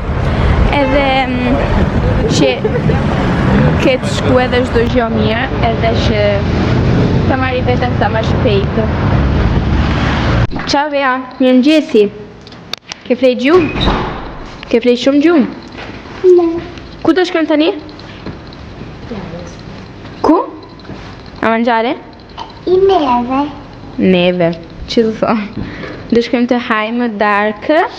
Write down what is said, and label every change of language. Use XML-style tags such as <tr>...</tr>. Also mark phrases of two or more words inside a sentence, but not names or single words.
<sq>Edhe që ketë shku edhe çdo gjë mirë, edhe që ta marri veten sa më shpejt. Ciao Bea, mirëmëngjesi. Ke flej gjumë? Ke flej shumë gjumë? Ne. Ku do shkojmë tani? Ku?</sq> <it>A mangiare? In neve.</it> <sq>Neve, që të thonë? Do shkojmë të hajmë dark.</sq>